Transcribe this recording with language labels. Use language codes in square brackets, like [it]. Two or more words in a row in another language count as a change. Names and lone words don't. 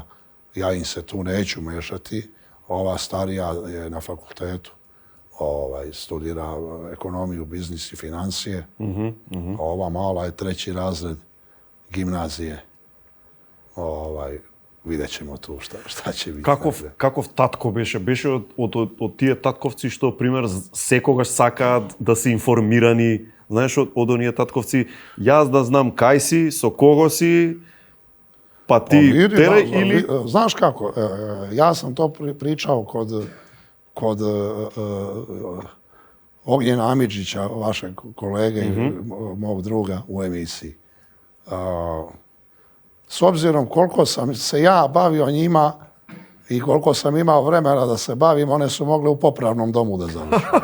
[sr] Ja im se tu neću mešati. Ova starija je na fakultetu, studira ekonomiju, biznis i financije. Ova mala je 3. razred gimnazije. Vidjet ćemo tu šta će biti. [mk] Каков татко беше? Беше од тие татковци што, пример, секогаш сакаат да се информирани, знаеш, од оние татковци, јас да знам кај си, со кого си, [sr] pa ti tere ili... Znaš kako, ja sam to pričao kod Ognjena Amidžića, vašeg kolege i mog druga u emisiji. S obzirom koliko sam se ja bavio njima i koliko sam imao vremena da se bavim, one su mogle u popravnom domu da završe.